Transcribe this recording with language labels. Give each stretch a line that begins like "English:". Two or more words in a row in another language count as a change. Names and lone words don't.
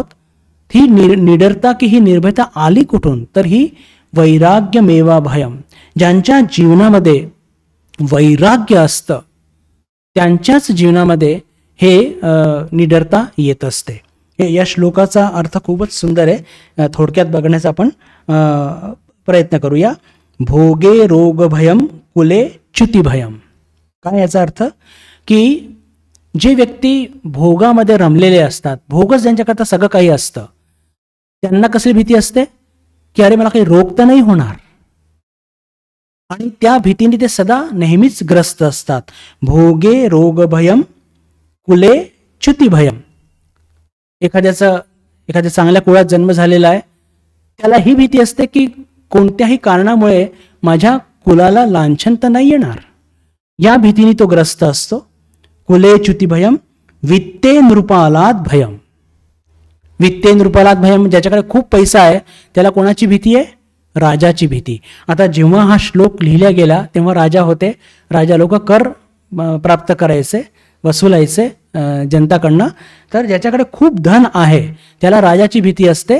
Marathi: ही निडरता की ही निर्भयता आली कुठून, तर ही
Sanskrit: वैराग्यमेवा भयम.
Marathi: ज्यांच्या जीवनामध्ये वैराग्य असतं त्यांच्याच जीवनामध्ये हे निडरता येत असते. या श्लोकाचा अर्थ खूपच सुंदर आहे, थोडक्यात बघण्याचा आपण प्रयत्न करूया.
Sanskrit: भोगे रोग भयम कुले च्युती भयम.
Marathi: काय याचा अर्थ की जे व्यक्ती भोगामध्ये रमलेले असतात, भोगच ज्यांच्याकरता सगळं काही असतं, त्यांना कसली भीती असते की अरे मला काही रोग तर नाही होणार, आणि त्या भीतीने ते सदा नेहमीच ग्रस्त असतात.
Sanskrit: भोगे रोग भयम कुले च्युती भयम.
Marathi: एखाद्या चांगल्या कुळात जन्म झालेला आहे, त्याला ही भीती असते की कोणत्याही कारणामुळे माझ्या कुलाला लांछन तर नाही येणार, या भीतीने तो ग्रस्त असतो.
Sanskrit: कुले च्युती भयम वित्ते नृपालात भयम. वित्ते नृपालात भयम,
Marathi: ज्याच्याकडे खूप पैसा आहे त्याला कोणाची भीती आहे? राजाची भीती. आता जेव्हा हा श्लोक लिहिला गेला तेव्हा राजा होते, राजा लोक कर प्राप्त करायचे, वसुलायचे जनताकडनं. तर ज्याच्याकडे खूप धन आहे त्याला राजाची भीती असते.